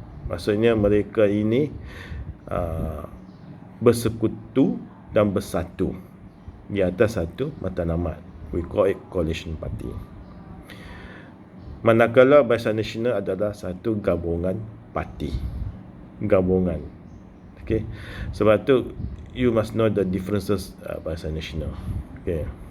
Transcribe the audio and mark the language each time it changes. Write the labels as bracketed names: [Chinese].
[Malay] Maksudnya mereka ini bersekutu dan bersatu di atas satu matlamat. [English] We call it coalition party. [Malay] Manakala Barisan Nasional adalah satu gabungan parti. Gabungan. Okay. Sebab tu [English] you must know the differences Barisan Nasional. Okay.